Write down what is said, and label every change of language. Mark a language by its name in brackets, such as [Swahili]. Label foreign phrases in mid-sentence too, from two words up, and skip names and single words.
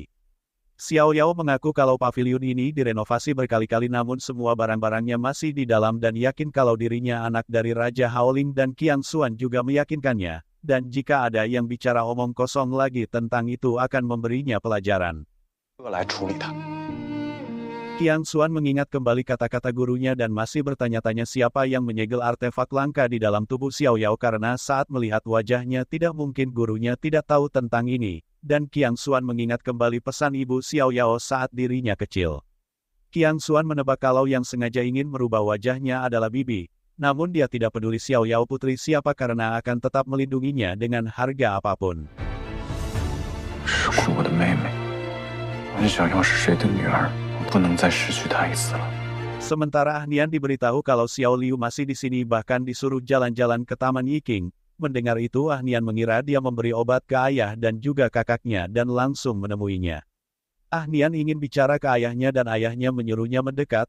[Indonesian] Xiao Yao mengaku kalau pavilion ini direnovasi berkali-kali namun semua barang-barangnya masih di dalam dan yakin kalau dirinya anak dari Raja Haoling dan Qiang Xuan juga meyakinkannya, dan jika ada yang bicara omong kosong lagi tentang itu akan memberinya pelajaran. [Chinese] 来处理他。 [Indonesian] Qiang Xuan mengingat kembali kata-kata gurunya dan masih bertanya-tanya siapa yang menyegel artefak langka di dalam tubuh Xiao Yao karena saat melihat wajahnya tidak mungkin gurunya tidak tahu tentang ini. Dan Qiang Xuan mengingat kembali pesan ibu Xiao Yao saat dirinya kecil. Qiang Xuan menebak kalau yang sengaja ingin merubah wajahnya adalah Bibi, namun dia tidak peduli Xiao Yao putri siapa karena akan tetap melindunginya dengan harga apapun. [Chinese] 是我的妹妹，很想要是谁的女儿，我不能再失去她一次了。 [Indonesian] Sementara Ahnian diberitahu kalau Xiao Liu masih di sini bahkan disuruh jalan-jalan ke Taman Yiking. Mendengar itu Ahnian mengira dia memberi obat ke ayah dan juga kakaknya dan langsung menemuinya. Ahnian ingin bicara ke ayahnya dan ayahnya menyuruhnya mendekat.